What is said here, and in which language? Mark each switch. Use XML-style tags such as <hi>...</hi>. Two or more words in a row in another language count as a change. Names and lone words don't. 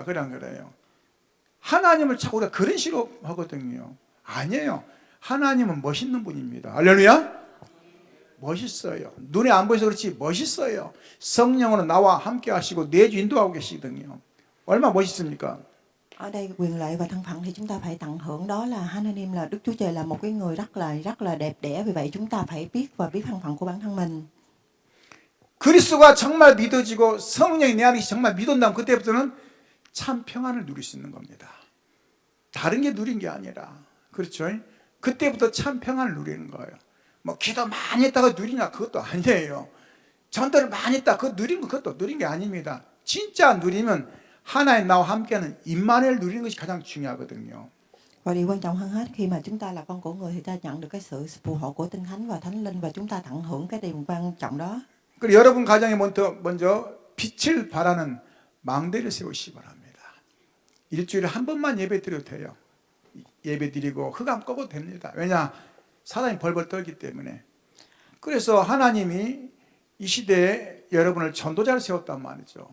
<ko>그래 안 그래요? 하나님을 자꾸 우리가 그런 식으로 하거든요. 아니에요. 하나님은 멋있는 분입니다. 할렐루야. 멋있어요. 눈에 안 보여서 그렇지 멋있어요. 성령으로 나와 함께 하시고 내주 인도하고 계시거든요. 얼마나 멋있습니까?</ko> <vi>Ở đây quyền lợi và thân phận thì chúng ta phải tận hưởng, đó là 하나님 là Đức Chúa Trời là một cái người rất là đẹp đẽ. Vì vậy chúng ta phải biết và biết thân phận của bản thân mình.</vi> <ko>그리스도가 정말 믿어지고 성령이 내 안에 정말 믿었다면 그때부터는 참 평안을 누릴 수 있는 겁니다. 다른 게 누린 게 아니라, 그렇죠? 그때부터 참 평안을 누리는 거예요. 뭐 기도 많이 했다가 누리냐 그것도 아니에요. 전도를 많이 했다 그거 누린 거 그것도 누린 게 아닙니다. 진짜 누리면 하나님 나와 함께하는 임마누엘 누리는 것이 가장 중요하거든요.</ko> <vi>Và điều quan trọng hơn hết khi mà chúng ta là con của người thì ta nhận được cái sự phù hộ của Tinh Thánh và Thánh Linh và chúng ta tận hưởng cái điều quan trọng đó.</vi> <ko>그리고 여러분 가정에 먼저 빛을 발하는 망대를 세우시기 바랍니다. 일주일에 한 번만 예배 드려도 돼요. 예배 드리고 흑암 꺼도 됩니다. 왜냐? 사단이 벌벌 떨기 때문에. 그래서 하나님이 이 시대에 여러분을 전도자를 세웠단 말이죠.</ko>